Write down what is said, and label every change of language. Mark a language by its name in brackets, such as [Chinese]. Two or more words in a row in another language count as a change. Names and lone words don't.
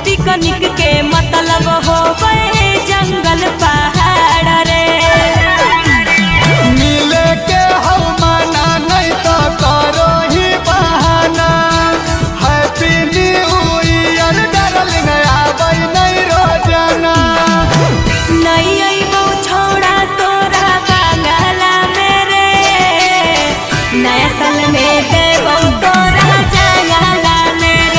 [Sadri] पिकनिक के मतलब हो गए जंगल पहाड़ रे। मिले के हो माना नहीं तो करो ही बहाना। [English] Happy New Year darling [Sadri] आबै नहीं रोजाना। नहीं अइबौ छोड़ा तोरा बांगला मेरे, नया साल में देबौ तोरा जंगला मेरे।